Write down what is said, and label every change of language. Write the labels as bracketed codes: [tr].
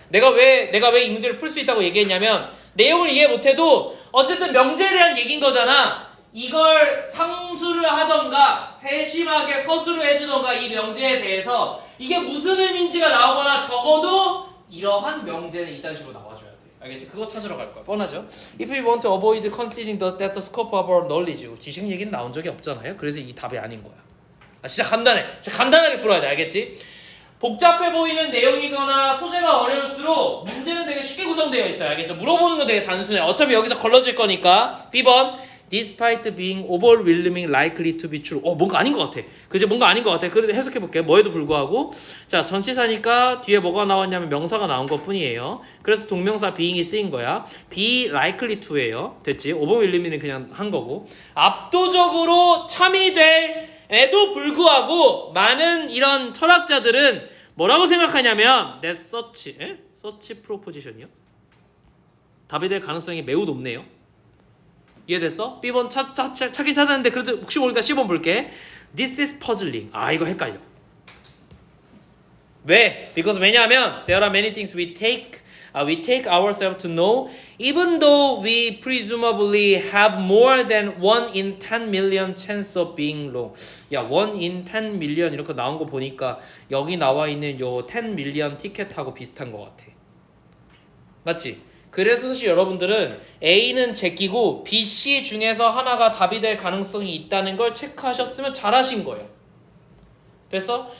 [ko] 내가 왜 이 문제를 풀 수 있다고 얘기했냐면 내용을 이해 못해도 어쨌든 명제에 대한 얘기인 거잖아. 이걸 상수를 하던가 세심하게 서술을 해주던가 이 명제에 대해서 이게 무슨 의미인지가 나오거나 적어도 이러한 명제는 이딴 식으로 나와줘야 돼. 알겠지? 그거 찾으러 갈 거야. 뻔하죠? [en] If we want to avoid considering that the scope of our knowledge [ko] 지식 얘기는 나온 적이 없잖아요. 그래서 이 답이 아닌 거야. 진짜 간단해. 진짜 간단하게 풀어야 돼. 알겠지? 복잡해 보이는 내용이거나 소재가 어려울수록 문제는 되게 쉽게 구성되어 있어요. 알겠죠? 물어보는 건 되게 단순해. 어차피 여기서 걸러질 거니까. [en] B번 Despite being overwhelming likely to be true. [ko] 뭔가 아닌 것 같아. 그지? 뭔가 아닌 것 같아. 그래도 해석해 볼게. 뭐에도 불구하고. 자, 전치사니까 뒤에 뭐가 나왔냐면 명사가 나온 것 뿐이에요. 그래서 동명사 being이 쓰인 거야. be likely to예요. 됐지? overwhelming은 그냥 한 거고. 압도적으로 참이 될 에도 불구하고 많은 이런 철학자들은 뭐라고 생각하냐면 [en] that such proposition [ko] 이요? 답이 될 가능성이 매우 높네요. 이해됐어? B번 찾긴 찾았는데 그래도 혹시 모르니까 C번 볼게. [en] This is puzzling. [ko] 이거 헷갈려. 왜? [en] Because [ko] 왜냐하면 [en] there are many things we take ourselves to know even though we presumably have more than 1 in 10 million chance of being wrong. [ko] 야, [en] 1 in 10 million [ko] 이렇게 나온 거 보니까 여기 나와 있는 요 10 million 티켓하고 비슷한 것 같아. 맞지? 그래서 사실 여러분들은 A는 제끼고 B, C 중에서 하나가 답이 될 가능성이 있다는 걸 체크하셨으면 잘하신 거예요. 됐어?